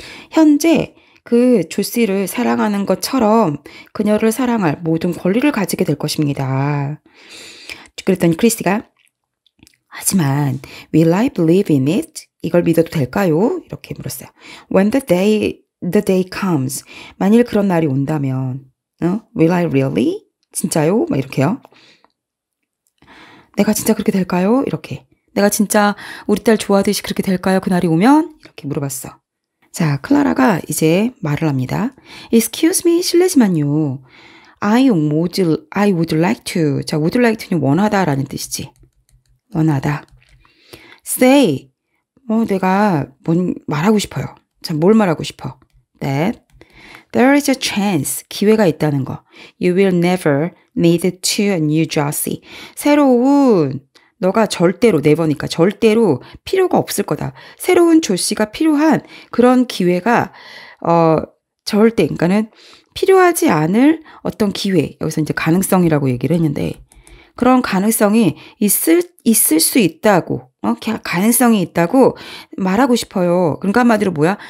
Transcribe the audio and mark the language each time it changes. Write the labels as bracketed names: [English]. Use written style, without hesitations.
[Korean] 현재 그 조씨를 사랑하는 것처럼 그녀를 사랑할 모든 권리를 가지게 될 것입니다. 그랬더니 크리스가 하지만 [English] will I believe in it? [Korean] 이걸 믿어도 될까요? 이렇게 물었어요. [English] When the day comes. [Korean] 만일 그런 날이 온다면 [English] will I really? [Korean] 진짜요? 막 이렇게요. 내가 진짜 그렇게 될까요? 이렇게. 내가 진짜 우리 딸 좋아하듯이 그렇게 될까요? 그날이 오면? 이렇게 물어봤어. 자, 클라라가 이제 말을 합니다. [English] Excuse me, [Korean] 실례지만요. [English] I would like to. [Korean] 자, [English] would like to [Korean] 는 원하다라는 뜻이지. 원하다. Say. 내가 말하고 싶어요. 자, 뭘 말하고 싶어? [English] That there is a chance. [Korean] 기회가 있다는 거. [English] You will never need to a new Josie. 새로운 [Korean] 너가 절대로 never니까 절대로 필요가 없을 거다. 새로운 조씨가 필요한 그런 기회가 절대 그러니까는 필요하지 않을 어떤 기회 여기서 이제 가능성이라고 얘기를 했는데 그런 가능성이 있을 수 있다고 가능성이 있다고 말하고 싶어요. 그러니까 한마디로 뭐야?